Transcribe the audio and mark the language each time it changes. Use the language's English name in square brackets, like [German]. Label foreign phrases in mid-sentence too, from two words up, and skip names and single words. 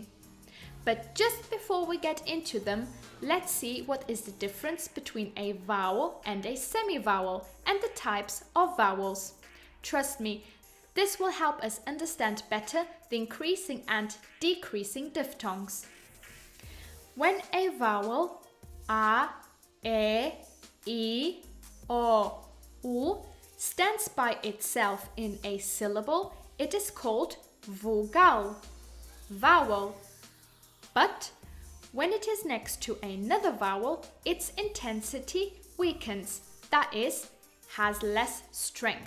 [English] But just before we get into them, let's see what is the difference between a vowel and a semivowel and the types of vowels. Trust me, this will help us understand better the increasing and decreasing diphthongs. When a vowel a, e, I, o, u stands by itself in a syllable, it is called vogal, vowel. But when it is next to another vowel, its intensity weakens, that is, has less strength.